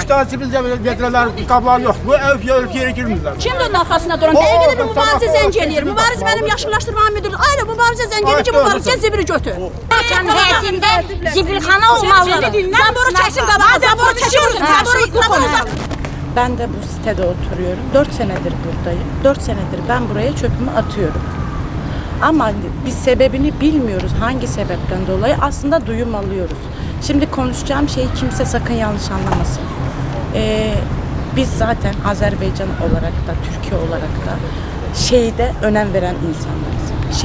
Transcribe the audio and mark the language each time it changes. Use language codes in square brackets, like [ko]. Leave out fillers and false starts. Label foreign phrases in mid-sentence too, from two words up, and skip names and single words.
[az] 3 tane zibil vedrələr, qablar yox. Bu ev yeri girmirlər. Kim onun arxasında duran? Dəqiqə bir mübarizə zəng eləyir. Mübariz mənim yaşıllaşdırma müdürü. Aynen mübarizə zəng eləyir ki, mübarizə zibili götür. Novostroykanın həyətində zibilxana olmalıdır. Zaboru çəksin qabağa. Zaboru çəkiyorsun. Zaboru [tr] Ben de bu sitede oturuyorum. 4 senedir buradayım. 4 senedir ben buraya çöpümü atıyorum. Ama biz sebebini bilmiyoruz. Hangi sebepten dolayı aslında duyum alıyoruz. Şimdi konuşacağım şeyi kimse sakın yanlış anlamasın. Biz zaten Azerbaycan olarak da, Türkiye olarak da şehide önem veren insanlarız.